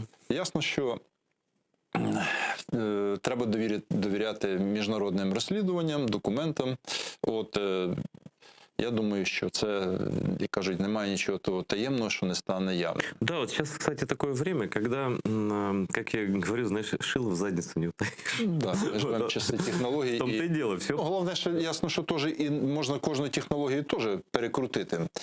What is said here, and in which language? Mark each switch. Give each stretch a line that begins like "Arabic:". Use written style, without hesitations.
Ukrainian: Ясно, що треба довіряти міжнародним розслідуванням, документам. От Я думаю, що це, як кажуть, немає нічого того таємного, що не стане явним.
Russian: Да, вот сейчас, кстати, такое время, когда, как я говорю, знаешь, шило в задницу не утаишь.
Ukrainian: Да, ми живемо в часи технологій.
Russian: В том-то и дело, все.
Ukrainian: Ну, головне, що ясно, що теж і можна кожну технологію теж перекрутити.